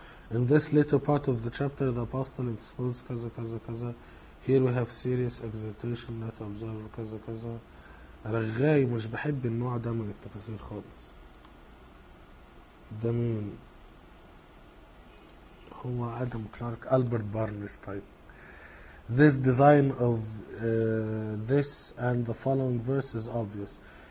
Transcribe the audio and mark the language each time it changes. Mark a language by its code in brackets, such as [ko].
[en] In this later part of the chapter, the apostle explains kaza kaza kaza. Here we have serious exhortation not observe kaza kaza. [ar] رغاي مش بحب النوع ده من التفسير خالص. ده مين؟ هو آدم كلارك ألبرت بارنس طيب. [en] This design of this and the following verse is obvious.